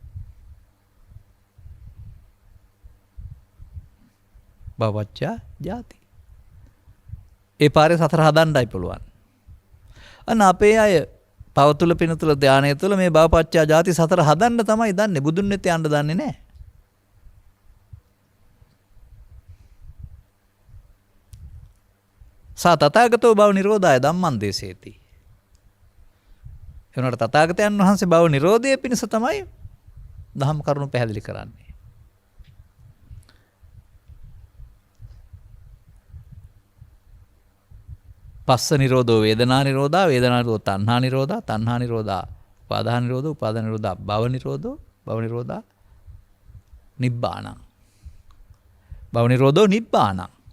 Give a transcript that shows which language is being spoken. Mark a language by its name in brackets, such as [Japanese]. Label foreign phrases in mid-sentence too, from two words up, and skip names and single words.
[Pali] භවපච්චා ජාති. [Sinhala] ඒ පාරේ සතර හදන්නයි පුළුවන්. අන්න අපේ අය පව තුල පින තුල ධානය තුල මේ [Pali] භවපච්චා ජාති [Sinhala] සතර හදන්න තමයි දන්නේ. බුදුන් වෙත යන්න දන්නේ නැහැ. [Pali] සා තථාගතෝ භව නිරෝධාය ධම්මං දේශේති. [Sinhala] එවනට තථාගතයන් වහන්සේ භව නිරෝධයේ පිණිස තමයි ධම්ම කරුණු පැහැදිලි කරන්නේ. [Pali] පස්ස නිරෝධෝ වේදනා නිරෝධා වේදනා නිරෝධෝ තණ්හා නිරෝධා තණ්හා නිරෝධා උපාදාන නිරෝධෝ උපාදාන නිරෝධා භව නිරෝධෝ භව නිරෝධා නිබ්බාණං භව නිරෝධෝ නිබ්බාණං.